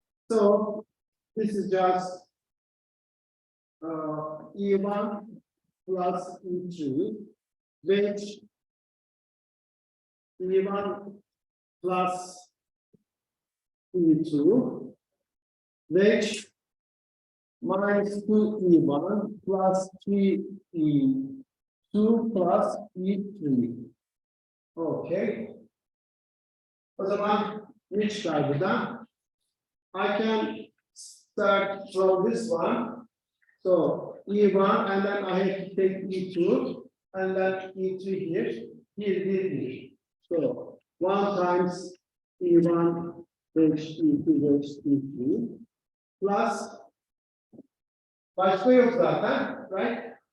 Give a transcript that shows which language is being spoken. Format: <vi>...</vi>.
<en>So this is just E1 plus E3, which E1 plus E2, which minus 2E1 plus 3E2 plus E3. Okay.</en> <tr>O zaman ne çıkar buradan?</tr> <en>I can start from this one. So E1 and then I have to take E2 and then E3 here, here. So 1 times E1 dash E2 dash E3 plus</en> <tr>başka yok zaten,</tr> <en>right?</en>